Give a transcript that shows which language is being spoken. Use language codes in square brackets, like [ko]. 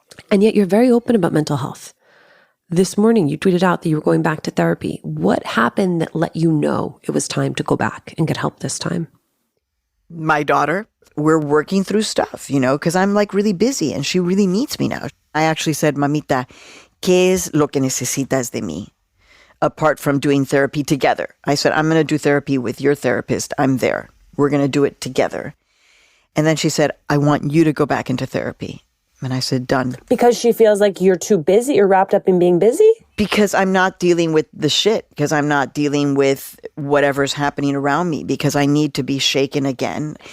[en] And yet you're very open about mental health. This morning, you tweeted out that you were going back to therapy. What happened that let you know it was time to go back and get help this time? My daughter, we're working through stuff, because I'm really busy and she really needs me now. I actually said, [es] Mamita, ¿qué es lo que necesitas de mí? [en] Apart from doing therapy together. I said, I'm going to do therapy with your therapist. I'm there. We're going to do it together. And then she said, I want you to go back into therapy. And I said, done. Because she feels like you're too busy, you're wrapped up in being busy? Because I'm not dealing with the shit, because I'm not dealing with whatever's happening around me, because I need to be shaken again.